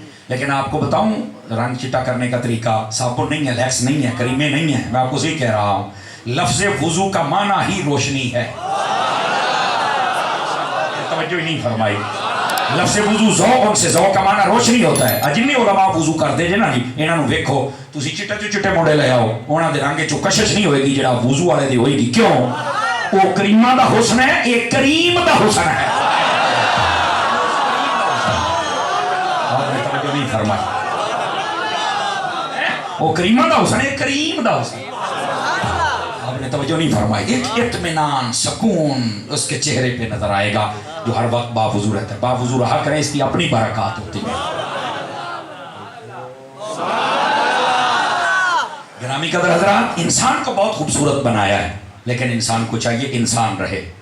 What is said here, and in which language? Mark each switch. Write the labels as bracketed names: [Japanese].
[Urdu] لیکن آپ کو بتاؤں رنگ چٹا کرنے کا طریقہ صابن نہیں ہے لیکس نہیں ہے کریمیں نہیں ہیں. میں آپ کو صحیح کہہ رہا ہوں لفظ وضو کا معنی ہی روشنی ہے. توجہ ہی نہیں فرمائی. لفظ وضو ذوق ان سے ذوق کا معنی روشنی ہوتا ہے. [Punjabi] جن علماء وضو کرتے جے نا جی انہاں نوں ویکھو تسی چٹے تو چٹے مونڈے لے آؤ انہاں دے رنگ چوں کشش نہیں ہوئے گی جڑا وضو والے دی ہوئے گی. کیوں؟ وہ کریمہ دا حسن ہے یہ کریم دا حسن ہے. [Urdu] آپ نے توجہ نہیں فرمائی. [Punjabi] وہ کریمہ دا حسن ہے کریم دا حسن. [Urdu] آپ نے توجہ نہیں فرمائی. ایک اطمینان سکون اس کے چہرے پہ نظر آئے گا جو ہر وقت باوضو رہتا ہے. باوضو رہا کریں اس کی اپنی برکات ہوتی ہے. گرامی قدر حضرات انسان کو بہت خوبصورت بنایا ہے لیکن انسان کو چاہیے انسان رہے.